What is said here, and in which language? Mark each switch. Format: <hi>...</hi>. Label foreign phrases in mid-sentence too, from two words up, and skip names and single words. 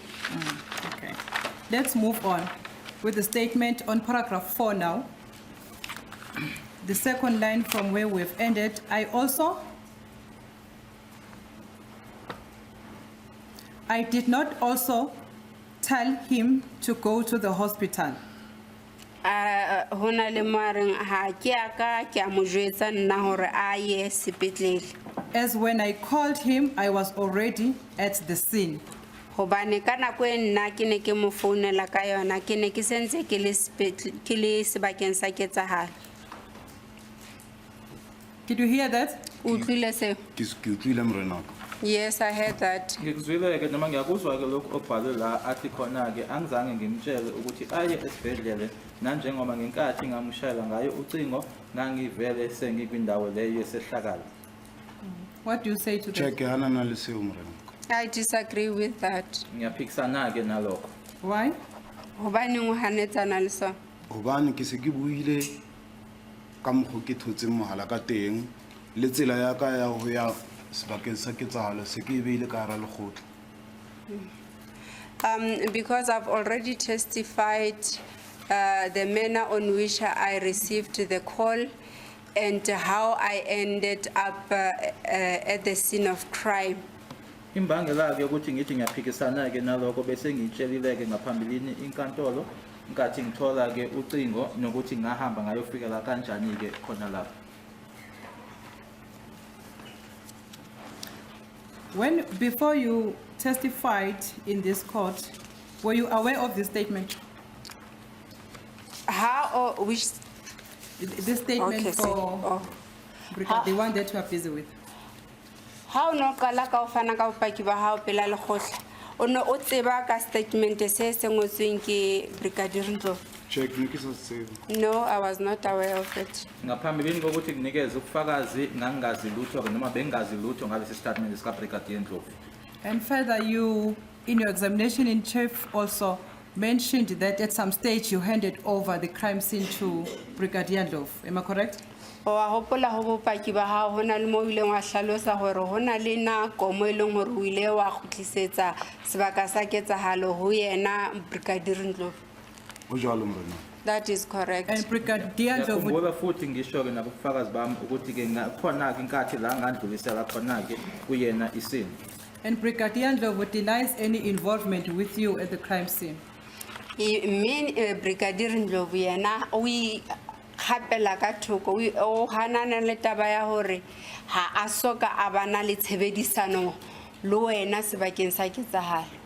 <en>Okay. Let's move on with the statement on paragraph 4 now. The second line from where we've ended, I did not also tell him to go to the hospital.</en> <st>Hona le mo a reng ha ke a ka ke a mo jwetsa nna hore a ye sepetlele.</st> <en>As when I called him, I was already at the scene.</en> <st>Hobane ka nako e nna ke ne ke mo founela ka yona ke ne ke sentse ke le sebakeng sa ketsahalo.</st> <en>Did you hear that?</en> <st>O utlwile seo? Ke utlwile morenaka.</st> <en>Yes, I heard that.</en> <zu>Ngikuzwile ke noma ngiyakuzwa ke lokho okubhalwe la athi khona ke angizange ngimtshele ukuthi aye esibhedlele nanjengoba ngenkathi ngamushayela ngayo ucingo ngangivele sengikwindawo leyo yesehlakalo.</zu> <en>What do you say to that?</en> <st>Check hana na le seo morenaka.</st> <en>I disagree with that.</en> <zu>Ngiyaphikisana ke nalokho.</zu> <en>Why?</en> <st>Hobane o hanetsana le sona. Hobane ke se ke buile ka mokgo ke thotseng mohala ka teng le tsela ya ka ya ho ya sebakeng sa ketsahalo se ke beile ka hara lekgotla.</st> <en>Because I've already testified the manner on which I received the call and how I ended up at the scene of crime.</en> <zu>Imbangela ke ukuthi ngithi ngiyaphikisana ke nalokho bese ngitshelile ke ngaphambilini inkantolo ngathi ngithola ke ucingo nokuthi ngahamba ngayofika la kanjani ke khona lapha.</zu> <en>Before you testified in this court, were you aware of this statement? How or which? This statement Okay, for the one that you are busy with.</en> <st>How no kala ka o fana ka bopaki ba hao pela lekgotla? O ne o tseba ka statement se se ngotsweng ke Brigadier Ndlovu? Check ne ke sa tsebe.</st> <en>No, I was not aware of it.</en> <zu>Ngaphambilini kokuthi kunikeze ubufakazi ngangazi lutho ke noma bengazi lutho ngalesi statement sika Brigadier Ndlovu.</zu> <en>And further, you, in your examination in chief, also mentioned that at some stage you handed over the crime scene to Brigadier Ndlovu. Am I correct?</en> <st>O a hopola ho bopaki ba hao hona le mo ileng wa hlalosa hore hona le nako mo ileng hore o ile wa khutlisetsa sebaka sa ketsahalo ho yena Brigadier Ndlovu. O jalo morenaka.</st> <en>That is correct. And Brigadier Ndlovu,</en> <zu>Ngiyakhumbula futhi ngisho ke nabufakazi bami ukuthi ke ngakhona ke inkathi la ngandlulisela khona ke kuyena isini.</zu> <en>and Brigadier Ndlovu denies any involvement with you at the crime scene.</en> <st>Brigadier Ndlovu yena o khapela ka thoko o hanana le taba ya hore ha a soka a bana le tshebedisano le wena sebakeng sa ketsahalo.</st>